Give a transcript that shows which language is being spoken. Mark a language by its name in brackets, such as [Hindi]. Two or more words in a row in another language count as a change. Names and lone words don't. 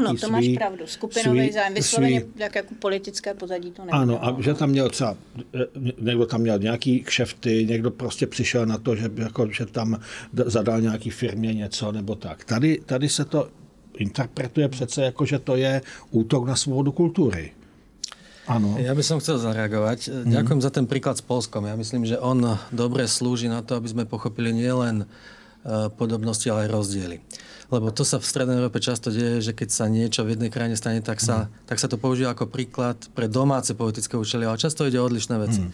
[Czech] ano, to máš pravdu, skupinový zájem, vysloveně tak jako politické pozadí to nebylo. Ano, a že tam měl třeba, někdo tam měl nějaký kšefty, někdo prostě přišel na to, že tam zadal nějaký firmě něco nebo tak. Tady se to interpretuje přece jako, že to je útok na svobodu kultury. [Slovak] Áno. Ja by som chcel zareagovať. Ďakujem za ten príklad s Poľskom. Ja myslím, že on dobre slúži na to, aby sme pochopili nielen podobnosti, ale aj rozdiely. Lebo to sa v Strednej Európe často deje, že keď sa niečo v jednej krajine stane, tak sa to používa ako príklad pre domáce politické účely, ale často ide o odlišné veci.